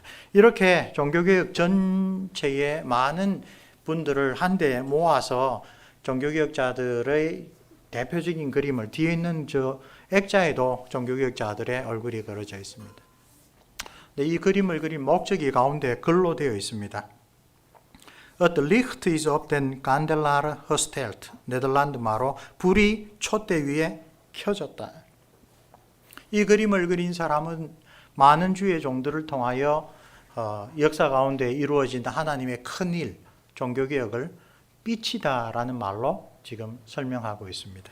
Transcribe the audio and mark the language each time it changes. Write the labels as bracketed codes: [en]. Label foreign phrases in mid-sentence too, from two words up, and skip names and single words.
[ko] 이렇게 종교개혁 전체의 많은 분들을 한데 모아서 종교개혁자들의 대표적인 그림을 뒤에 있는 저 액자에도 종교개혁자들의 얼굴이 그려져 있습니다. 이 그림을 그린 목적이 가운데 글로 되어 있습니다. [nl] Het licht is op den kandelaar gesteld. [ko] 네덜란드 말로 불이 촛대 위에 켜졌다. 이 그림을 그린 사람은 많은 주의 종들을 통하여 역사 가운데 이루어진 하나님의 큰 일, 종교개혁을 빛이다라는 말로 지금 설명하고 있습니다.